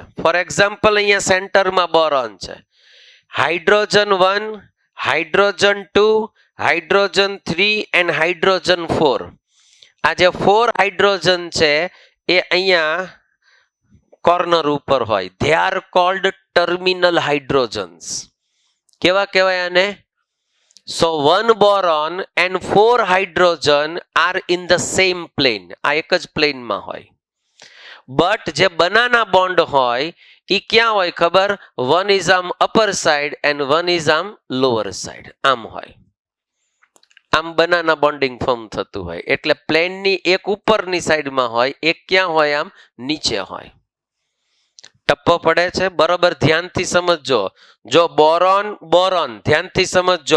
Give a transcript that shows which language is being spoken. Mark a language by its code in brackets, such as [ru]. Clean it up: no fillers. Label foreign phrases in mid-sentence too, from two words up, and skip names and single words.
[en] for example [gu] અહીંયા સેન્ટરમાં બોરોન છે. હાઇડ્રોજન 1, હાઇડ્રોજન 2, હાઇડ્રોજન 3 એન્ડ હાઇડ્રોજન 4. આ જે 4 હાઇડ્રોજન છે એ અહીંયા કોર્નર ઉપર હોય. [en] they are called terminal hydrogens. [gu] કેવા કહેવાય આને? [en] So 1 boron and 4 hydrogen are in the same plane. [gu] આ એક જ પ્લેનમાં હોય. બટ જે [en] banana bond [gu] હોય એ ક્યાં હોય ખબર? [en] 1 is આમ upper side and 1 is આમ lower side. [gu] આમ હોય, આમ [en] banana bonding form [gu] થતું હોય, એટલે પ્લેનની એક ઉપરની સાઈડમાં હોય, એક ક્યાં હોય, આમ નીચે હોય. ટપ્પો પડે છે? બરોબર ધ્યાનથી સમજજો. જો બોરોન બોરોન, ધ્યાનથી સમજજો.